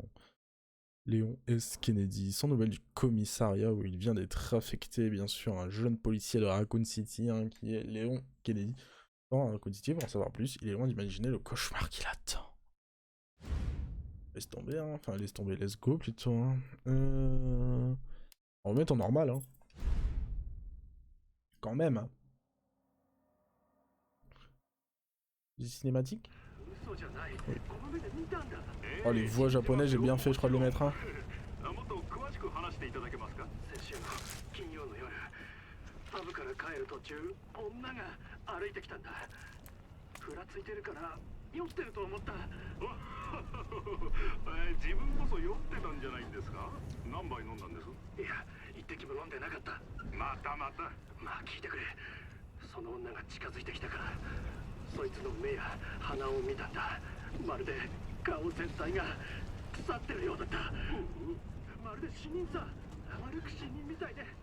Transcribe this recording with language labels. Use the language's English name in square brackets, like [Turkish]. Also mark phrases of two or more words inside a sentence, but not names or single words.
[French] Léon S. Kennedy, sans nouvelles du commissariat où il vient d'être affecté, bien sûr, un jeune policier de Raccoon City, hein, qui est Léon Kennedy. Dans Raccoon City, pour en savoir plus, il est loin d'imaginer le cauchemar qui l'attend. Laisse tomber, hein. Enfin, laisse tomber, [English] let's go [French] plutôt. Hein. On va mettre en normal, hein. Quand même, hein. Du cinématique? Oui. Oh, les voix japonaises, j'ai bien fait, je crois, de le mettre, hein. [Japanese] パブから帰る途中、女が歩いてきたんだ。ふらついてるから酔ってると思った。自分こそ酔ってたんじゃないんですか？何杯飲んだんです？いや、一滴も飲んでなかった。また。まあ聞いてくれ。その女が近づいてきたから、そいつの目や鼻を見たんだ。まるで顔全体が腐ってるようだった。まるで死人さ。歩く死人みたいで。